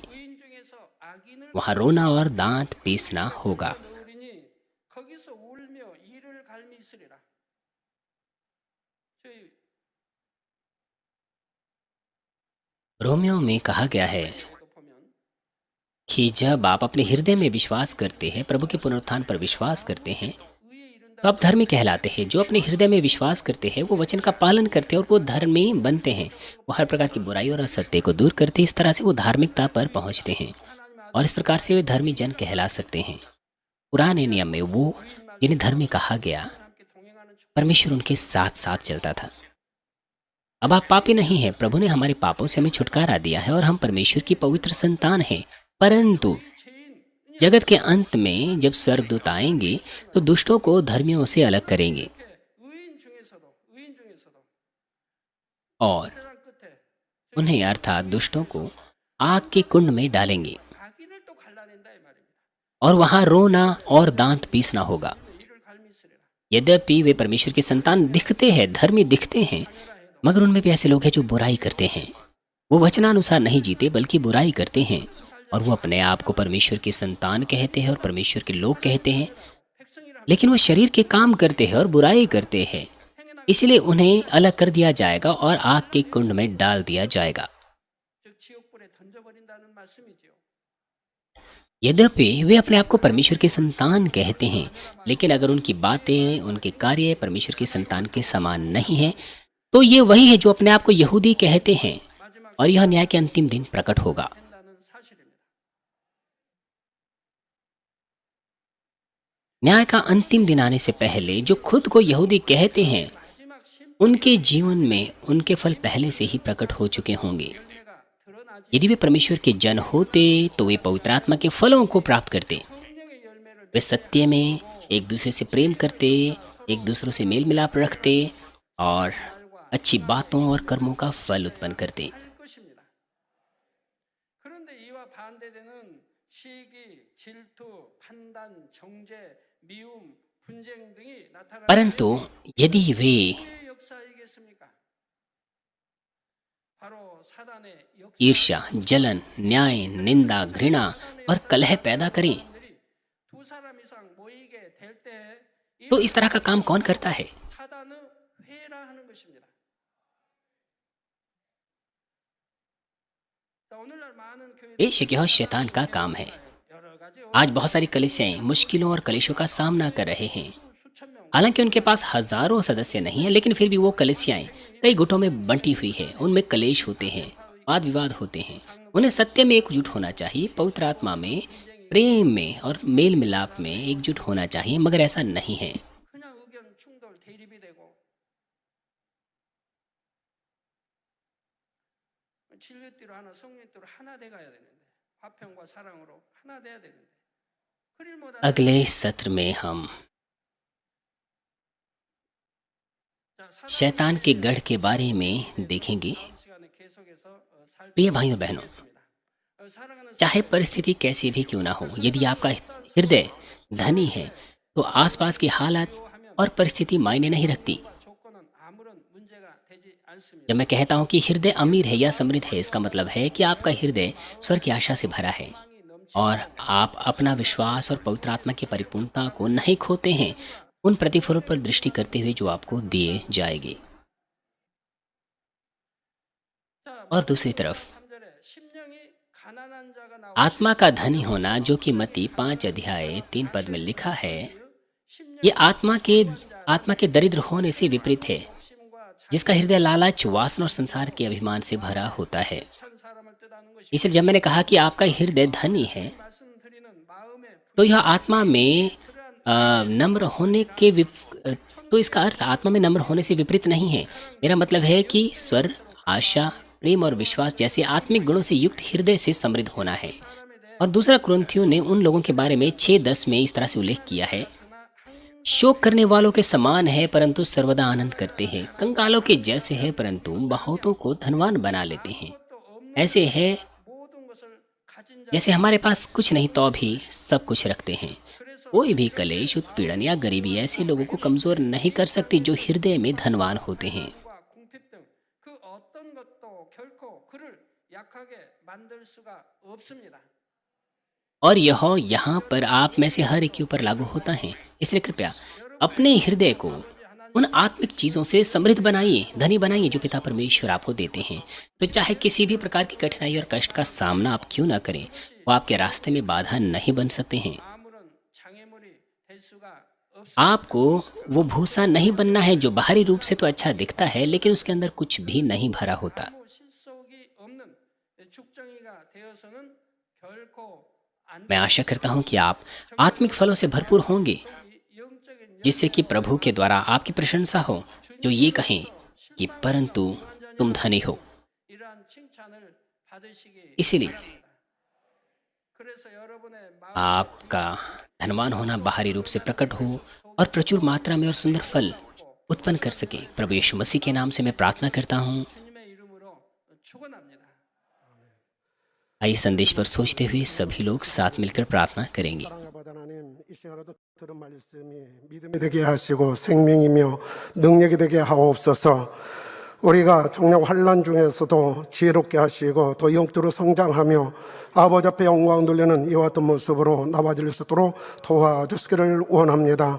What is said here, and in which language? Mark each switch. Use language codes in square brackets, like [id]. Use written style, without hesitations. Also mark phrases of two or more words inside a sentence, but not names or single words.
[ko] 의인 중에서 악인을 [hi] वहां रोना और दांत पीसना होगा। [ko] 넣으리니 거기서 울며 이를 갈미 있으리라. 저희 [hi] रोमियो में कहा गया है [ko] 또 보면 [hi] कि जब आप अपने हृदय में विश्वास करते हैं, प्रभु के पुनरुत्थान पर विश्वास करते हैं, [ko] 의에 이른다. [hi] तो आप धर्मी कहलाते हैं। जो अपने हृदय में विश्वास करते हैं वो वचन का पालन करते हैं और वो धर्मी बनते हैं। वो हर प्रकार की बुराई और असत्य को दूर करते हैं। इस तरह से वो धार्मिकता पर पहुंचते हैं और इस प्रकार से वे धर्मी जन कहला सकते हैं। पुराने नियम में वो जिन्हें धर्मी कहा गया, [ko] 함께 동행하는 축복. [hi] परमेश्वर उनके साथ साथ चलता था। अब आप पापी नहीं हैं, प्रभु ने हमारे पापों से हमें छुटकारा दिया है और हम परमेश्वर की पवित्र संतान हैं। परंतु [ko] 죄인 [hi] जगत के अंत में जब स्वर्गदूत आएंगे तो दुष्टों को धर्मियों से अलग करेंगे [ko] 의인 중에서도 [hi] और [ko] 세상 끝에 [hi] उन्हें अर्थात दुष्टों को आग के कुंड में डालेंगे [ko] 악인을 또 갈라낸다 이 말입니다. [hi] और वहां रोना और दांत पीसना होगा। [ko] 이를 갈미 있으리라. [hi] यद्यपि वे परमेश्वर के संतान दिखते हैं, धर्मी दिखते हैं, मगर उनमें भी ऐसे लोग हैं जो बुराई करते हैं। वो वचनानुसार नहीं जीते बल्कि बुराई करते हैं और वो अपने आप को परमेश्वर के संतान कहते हैं और परमेश्वर के लोग कहते हैं, [ko] 백성이라 [hi] लेकिन वो शरीर के काम करते हैं और बुराई करते हैं। इसलिए उन्हें अलग कर दिया जाएगा और आग के कुंड में डाल दिया जाएगा। [ko] 즉 지옥불에 던져버린다는 말씀이지요. [hi] यद्यपि वे अपने आप को परमेश्वर के संतान कहते हैं, लेकिन अगर उनकी बातें, उनके कार्य परमेश्वर के संतान के समान नहीं हैं, तो ये वही है जो अपने आप को यहूदी कहते हैं [ko] 마지막 [hi] और यह न्याय के अंतिम दिन प्रकट होगा। [ko] 된다는 사실입니다. [hi] न्याय का अंतिम दिन आने से पहले जो खुद को यहूदी कहते हैं, [ko] 마지막 심판의 [hi] उनके जीवन में उनके फल पहले से ही प्रकट हो चुके होंगे। [ko] 열매가 드러나지 [hi] यदि वे परमेश्वर के जन होते तो वे पवित्र आत्मा के फलों को प्राप्त करते। [ko] 성령의 열매를 [hi] वे सत्य में एक दूसरे से प्रेम करते, एक दूसरों से मेल मिलाप रखते और अच्छी बातों और कर्मों का फल उत्पन्न करते। [ko] 할 것입니다. 그런데 이와 반대되는 시기, 질투, 판단, 정죄, 미움, 분쟁 등이 나타나는 [hi] परंतु यदि वे [ko] 누구의 역사이겠습니까? 바로 사단의 역사. [hi] ईर्ष्या, जलन, न्याय, निंदा, घृणा और कलह पैदा करें, [ko] 두 사람 이상 모이게 될 때 [hi] तो इस तरह का काम कौन करता है? [ko] 사단은 회라하는 것입니다. 자, 오늘날 많은 교회들 [hi] बेशक यह शैतान का काम है। [ko] 여러 가지 [hi] आज बहुत सारी कलीसियाएं मुश्किलों और कलेशों का सामना कर रहे हैं। [ko] 수천 명 [hi] हालांकि उनके पास हजारों सदस्य नहीं है, लेकिन फिर भी वो कलीसियाएं कई गुटों में बंटी हुई है। उनमें कलेश होते हैं, वाद विवाद होते हैं। उन्हें सत्य में एकजुट होना चाहिए, पवित्र आत्मा में, प्रेम में और मेल मिलाप में एकजुट होना चाहिए, मगर ऐसा नहीं है। [ko] 그냥 의견 충돌 대립이 되고 진리대로 하나 성령대로 하나 돼 가야 되는데 화평과 사랑으로 하나 돼야 되는데 그릴 못하는 [hi] अगले सत्र में हम [ko] 자, [hi] शैतान के गढ़ के बारे में देखेंगे। [ko] 다음 시간에 계속해서 [hi] प्रिय भाइयों बहनों, [ko] 살펴보겠습니다. 사랑하는 [hi] चाहे परिस्थिति कैसी भी क्यों ना हो, यदि आपका हृदय धनी है तो आसपास की हालत और परिस्थिति मायने नहीं रखती। [ko] 조건은 아무런 문제가 되지 않습니다. [hi] जब मैं कहता हूँ कि हृदय अमीर है या समृद्ध है, इसका मतलब है कि आपका हृदय स्वर्ग की आशा से भरा है और आप अपना विश्वास और पवित्र आत्मा की परिपूर्णता को नहीं खोते हैं उन प्रतिफलों पर दृष्टि करते हुए जो आपको दिए जाएंगे। [ko] 자, [hi] और दूसरी तरफ [ko] 3절에 심령이 가난한 자가 나오 [hi] आत्मा का धनी होना, जो कि मत्ती 5:3 में लिखा है, ये आत्मा के दरिद्र होने से विपरीत है, [ko] 심과 [hi] जिसका हृदय लालच, वासना और संसार के अभिमान से भरा होता है। [ko] 착한 사람을 뜻하는 것이 [hi] इसलिए जब मैंने कहा कि आपका हृदय धनी है, [ko] 말씀드리는 मा음의 [hi] तो यह आत्मा में नम्र होने के तो इसका अर्थ आत्मा में नम्र होने से विपरीत नहीं है। मेरा मतलब है कि स्वर, आशा, प्रेम और विश्वास जैसे आत्मिक गुणों से युक्त हृदय से समृद्ध होना है। और दूसरा कुरिन्थियों ने उन लोगों के बारे में 6:10 में इस तरह से उल्लेख किया है, शोक करने वालों के समान है परंतु सर्वदा आनंद करते हैं, कंगालों के जैसे है परंतु बहुतों को धनवान बना लेते हैं। [ko] 아무것도 없는 [hi] ऐसे है [ko] 모든 것을 가진 자. [hi] जैसे हमारे पास कुछ नहीं तो भी सब कुछ रखते हैं। [ko] 그래서 [hi] कोई भी कलेश, उत्पीड़न या गरीबी ऐसे लोगों को कमजोर नहीं कर सकती जो हृदय में धनवान होते हैं। [ko] 과 궁핍 등 그 어떤 것도 결코 그를 약하게 만들 수가 없습니다. [hi] और यह यहाँ पर आप में से हर एक के ऊपर लागू होता है। इसलिए कृपया अपने हृदय को उन आत्मिक चीजों से समृद्ध बनाइए, धनी बनाइए जो पिता परमेश्वर आपको देते हैं। तो चाहे किसी भी प्रकार की कठिनाई और कष्ट का सामना आप क्यों ना करें, वो आपके रास्ते में बाधा नहीं बन सकते हैं। [ko] 아무런 장애물이 될 수가 없습니다. [hi] आपको वो भूसा नहीं बनना है जो बाहरी रूप से तो अच्छा दिखता है लेकिन उसके अंदर कुछ भी नहीं भरा होता। [ko] 아무 실속이 없는 죽정이가 되어서는 결코 안 [hi] मैं आशा करता हूँ कि आप आत्मिक फलों से भरपूर होंगे, [ko] 영적인 [hi] जिससे कि प्रभु के द्वारा आपकी प्रशंसा हो, जो ये कहें कि परंतु तुम धनी हो। [ko] 이러한 칭찬을 받으시기 [hi] इसीलिए [ko] 바랍니다. 그래서 여러분의 마음 [hi] आपका धनवान होना बाहरी रूप से प्रकट हो और प्रचुर मात्रा में और सुंदर फल उत्पन्न कर सके। प्रभु यीशु मसीह के नाम से मैं प्रार्थना करता हूँ। [ko] 주님의 이름으로 축원합니다. [hi] आइए संदेश पर सोचते हुए सभी लोग साथ मिलकर प्रार्थना करेंगे। [ko] 사랑의 아버지 하나님, 이 시간에도 들은 말씀이 믿음이 되게 하시고 생명이며 능력이 되게 하옵소서. 우리가 정녕 환난 중에서도 지혜롭게 하시고 더 영적으로 성장하며 아버지 앞에 영광 돌리는 이와 같은 모습으로 나와질 수 있도록 도와주시기를 원합니다.